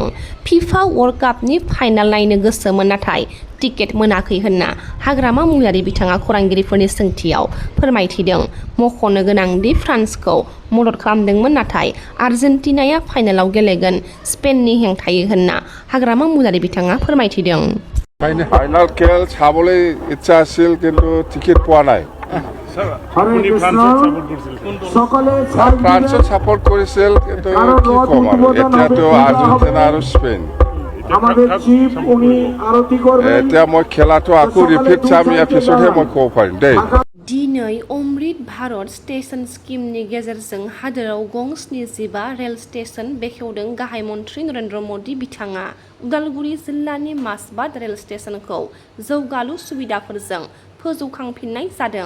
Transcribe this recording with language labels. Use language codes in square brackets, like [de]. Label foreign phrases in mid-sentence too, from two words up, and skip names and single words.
[brx] फिफा वर्ल्ड कापनि फाइनाल नायनो गोसोमोन नाथाय टिकेट मोनाखै होनना हाग्रामा महिलारि बिथाङा खौरांगिरिफोरनि सोंथियाव फोरमायथिदों। मख'नो गोनांदि फ्रान्सखौ मदद खालामदोंमोन नाथाय आर्जेन्टिनाया फाइनालाव गेलेगोन स्पेननि हेंथायै होनना हाग्रामा महिलारि बिथाङा फोरमायथिदों। [as] ফাইনাল খেল চাবলৈ ইচ্ছা আছিল কিন্তু টিকেট পোৱা নাই। ফ্ৰান্সত ছাপোৰ্ট কৰিছিল কিন্তু কি ক'ম আৰু এতিয়াতো আৰ্জেণ্টিনা আৰু স্পেইন। এতিয়া মই খেলাটো আকৌ ৰিপিট চাম ইয়াৰ পিছতহে মই ক'ব পাৰিম দেই। [brx] दिनै अमृत भारत स्टेशन स्किमनि गेजेरजों हादोराव गं 75 रेल स्टेशन बेखेवदों गाहाय मन्थ्रि नरेन्द्र मदि बिथाङा। उदालगुरि जिल्लानि मासबाद रेल स्टेशनखौ जौगालु सुबिदाफोरजों फोजौखांफिननाय जादों।